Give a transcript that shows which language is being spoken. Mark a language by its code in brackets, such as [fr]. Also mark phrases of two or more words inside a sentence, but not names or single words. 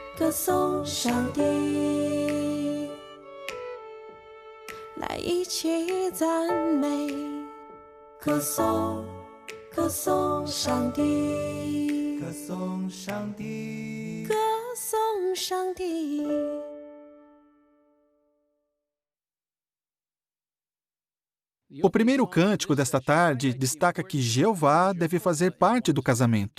[zh] 歌颂上帝，来一起赞美，歌颂上帝，歌颂上帝，歌颂上帝。 [pt] O primeiro cântico desta tarde destaca que Jeová deve fazer parte do casamento.